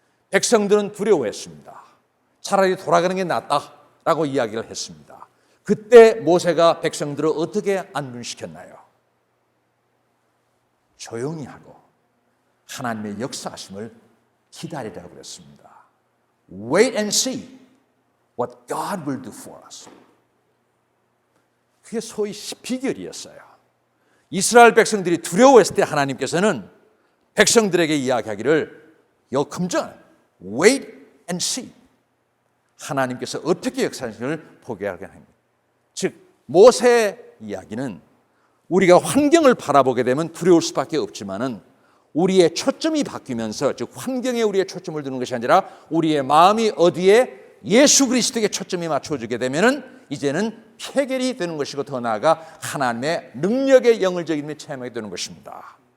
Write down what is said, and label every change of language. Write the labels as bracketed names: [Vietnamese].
[Korean] 백성들은 두려워했습니다. 차라리 돌아가는 게 낫다라고 이야기를 했습니다. 그때 모세가 백성들을 어떻게 안둔시켰나요? 조용히 하고 하나님의 역사하심을 기다리라고 그랬습니다. [English] Wait and see what God will do for us. [Korean] 그게 소위 비결이었어요. 이스라엘 백성들이 두려워했을 때 하나님께서는 백성들에게 이야기하기를 금전 [English] wait and see. [Korean] 하나님께서 어떻게 역사하시는지를 보게 하게 합니다. 즉 모세의 이야기는 우리가 환경을 바라보게 되면 두려울 수밖에 없지만은 우리의 초점이 바뀌면서 즉 환경에 우리의 초점을 두는 것이 아니라 우리의 마음이 어디에 예수 그리스도에게 초점이 맞춰지게 되면은 이제는 해결이 되는 것이고 더 나아가 하나님의 능력의 영을 저기에 체험하게 되는 것입니다.